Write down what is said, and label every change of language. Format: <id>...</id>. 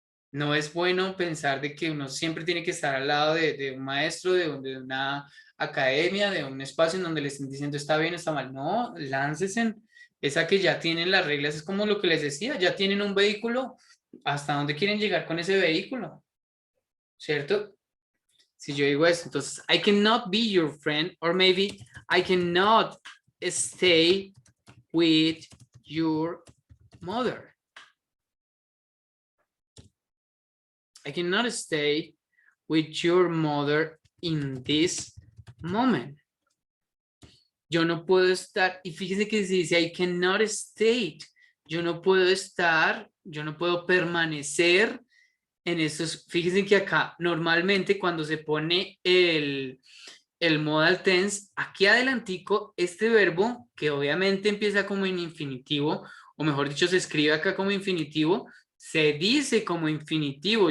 <es>No es bueno pensar de que uno siempre tiene que estar al lado de un maestro, de una academia, de un espacio en donde le estén diciendo está bien, está mal. No, láncesen. Esa que ya tienen las reglas, es como lo que les decía, ya tienen un vehículo, ¿hasta dónde quieren llegar con ese vehículo? ¿Cierto? Si yo digo esto, entonces,</es> <en>I cannot be your friend, or maybe I cannot stay with your mother. I cannot stay with your mother in this moment.</en> <es>Yo no puedo estar, y fíjese que se dice</es> <en>I cannot stay.</en> <es>Yo no puedo estar, yo no puedo permanecer en estos. Fíjense que acá normalmente cuando se pone el modal tense, aquí adelantico, este verbo que obviamente empieza como en infinitivo, o mejor dicho, se escribe acá como infinitivo, se dice como infinitivo.</es>